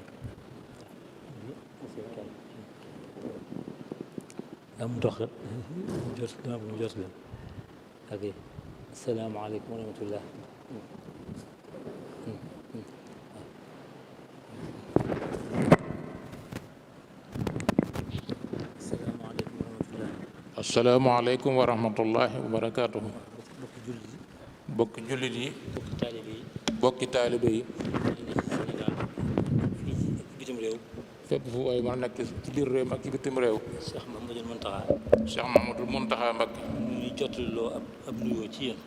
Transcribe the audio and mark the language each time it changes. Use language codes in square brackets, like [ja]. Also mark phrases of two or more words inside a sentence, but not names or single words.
[ar] السلام عليكم ورحمة الله. السلام عليكم ورحمة الله وبركاته. [wo] bokki jullit yi bokki taalibe yi bitim réew fépp fu waay mën a nekk ci biir réew ak ci bitim réew. Cheikh Mamadou Mountakha Mbacké mi ngi jottaloo ab nuyoo ci yéen.